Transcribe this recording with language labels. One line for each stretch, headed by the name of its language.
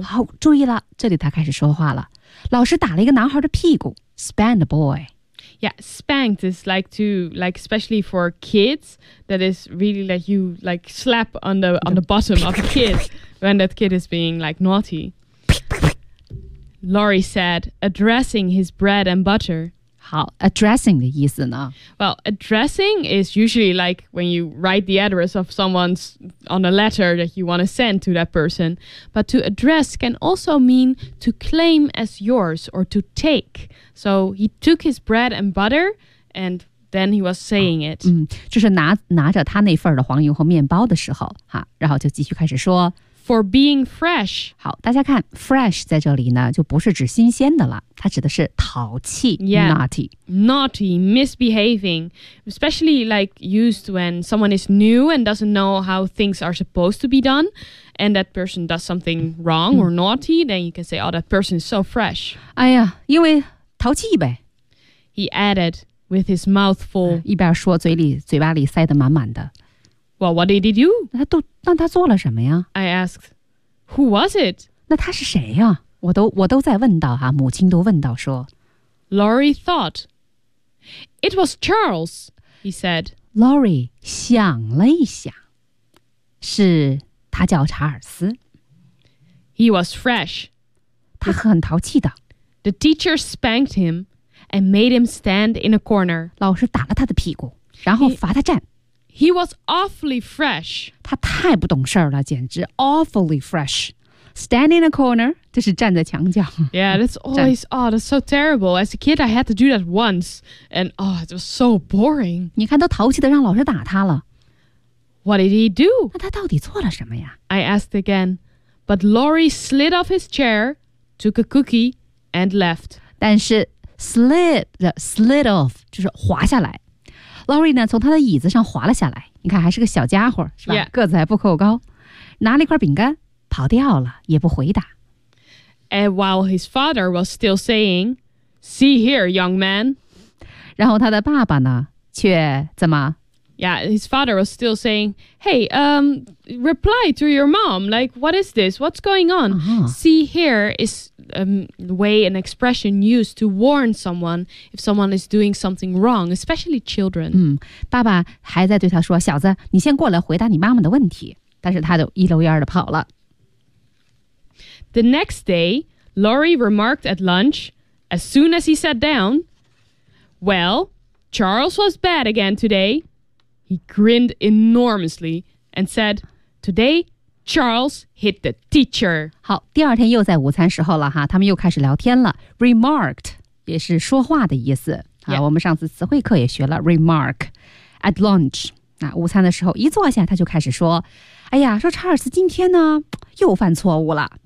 Chinese: 好，注意了，这里他开始说话了。老师打了一个男孩的屁股
English: spanked a boy. Yeah, spanked is like to, like especially for kids, that is really like you like slap on the bottom of a kid when that kid is being like naughty. Laurie said, addressing his bread and butter.
Chinese: 好 addressing 的意思呢
English: Well, addressing is usually like when you write the address of someone's on a letter that you want to send to that person. But to address can also mean to claim as yours or to take. So he took his bread and butter and then he was saying it.
Chinese: 就是拿着他那份的黄油和面包的时候然后就继续开始说
English: for being fresh.
Chinese: 好，大家看 fresh 在这里呢，就不是指新鲜的了，它指的是淘气
English: yeah, naughty, naughty, misbehaving, especially like used when someone is new and doesn't know how things are supposed to be done, and that person does something wrong or naughty, then you can say, oh, that person is so fresh.
Chinese: 哎呀，因为淘气呗。
English: He added with his mouth full.
Chinese: 一边说，嘴巴里塞得满满的。
English: Well, what did he do?
Chinese: 那他做了什么呀?
English: I asked, who was it?
Chinese: 那他是谁呀? 我都在问到啊,母亲都问到说。
English: Laurie thought, it was Charles, he said.
Chinese: Laurie 想了一想,是他叫查尔斯。
English: He was fresh.
Chinese: 他很淘气的。
English: The teacher spanked him and made him stand in a corner.
Chinese: 老师打了他的屁股,然后罚他站。
English: He was awfully fresh.
Chinese: 他太不懂事儿了，简直
English: awfully fresh. Stand in a corner,
Chinese: 就是站在墙角。
English: Yeah, that's always, oh, that's so terrible. As a kid, I had to do that once. And, oh, it was so boring.
Chinese: 你看都淘气的让老师打他了。
English: What did he do?
Chinese: 那他到底做了什么呀?
English: I asked again. But Laurie slid off his chair, took a cookie, and left.
Chinese: 但是 slid off, 就是滑下来。 Laurie 呢从他的椅子上滑了下来，你看还是个小家伙是吧、
English: yeah.
Chinese: 个子还不够高，拿了一块饼干跑掉了，也不回答。
English: And while his father was still saying, see here young man,
Chinese: 然后他的爸爸呢却怎么
English: Yeah, his father was still saying, hey, reply to your mom, like what is this, what's going on、 uh-huh. See here is way an expression used to warn someone if someone is doing something wrong, especially children.
Chinese: 嗯，爸爸还在对他说，小子，你先过来回答你妈妈的问题。但是他就一溜烟的跑了。
English: The next day, Laurie remarked at lunch, as soon as he sat down, well, Charles was bad again today. He grinned enormously and said, today,Charles hit the teacher.
Chinese: 好，第二天又在午餐时候了哈，他们又开始聊天了。 Remarked 也是说话的意思、
English: yeah.
Chinese: 啊。我们上次词汇课也学了
English: remark at lunch、
Chinese: 啊。午餐的时候一坐下，他就开始说：“哎呀，说查尔斯今天呢又犯错误了。